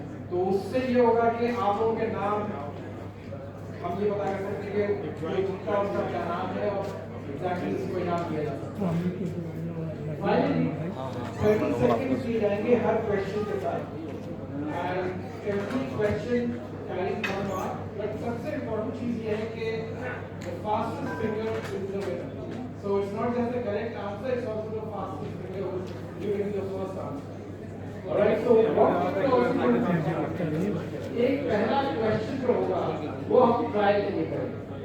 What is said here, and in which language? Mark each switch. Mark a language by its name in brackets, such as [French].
[Urdu] تو اس سے یہ ہوگا کہ آپ لوگوں کے نام ہم یہ پتا کر سکتے ہیں کہ ان کا کیا نام ہے اور ایگزیکٹلی اس کو انعام دیا جا سکتا ہے. فائنلی 30 سیکنڈز دیے جائیں گے ہر کوشچن کے ساتھ. [English] And every question carries 1 mark. But [Urdu] سب سے امپورٹنٹ چیز یہ ہے کہ [English] the fastest finger is the winner. So it's not just the correct answer, it's also the fastest finger who's giving the first answer. Alright, so what we also going to do, [Urdu] ایک پہلا question جو ہوگا وہ ہم try کے لیے کریں گے.